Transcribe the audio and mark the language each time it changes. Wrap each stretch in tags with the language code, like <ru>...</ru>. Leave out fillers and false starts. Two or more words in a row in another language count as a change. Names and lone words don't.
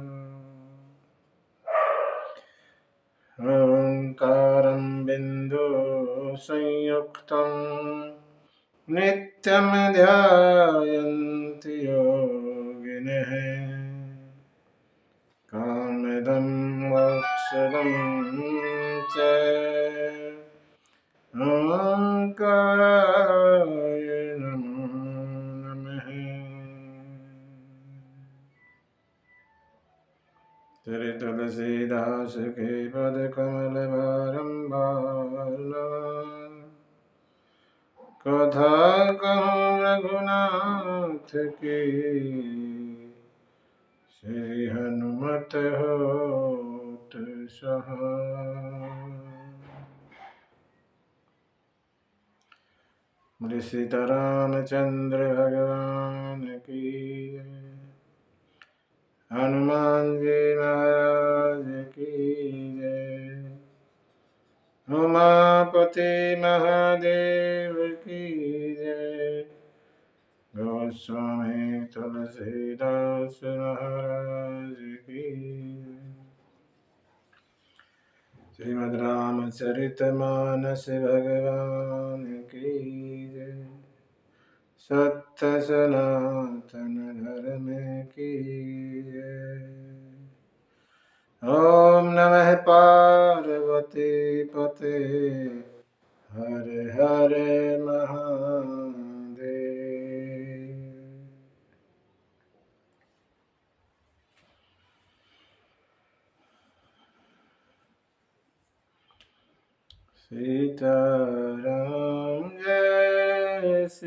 <sa>ओंकारं बिन्दुसंयुक्तं नित्यं ध्यायन्ति योगिनः कामदं मोक्षदं च ओंकाराय नमो नमः।</sa> <hi>श्री तुलसीदास के पद कमल बारंबार कथा कहूँ रघुनाथ की श्री हनुमत होत सहाय। बोले सीतारामचंद्र भगवान की जय। हनुमान जी महाराज की जय। उमापति महादेव की जय। गोस्वामी तुलसीदास महाराज की जय। श्रीमद् रामचरितमानस भगवान की जय। सत्य सनातन धर्म की जय।</hi> <sa>ओम नमः पार्वती पते हर हर महादेव।</sa> <hi>सीताराम जय</hi>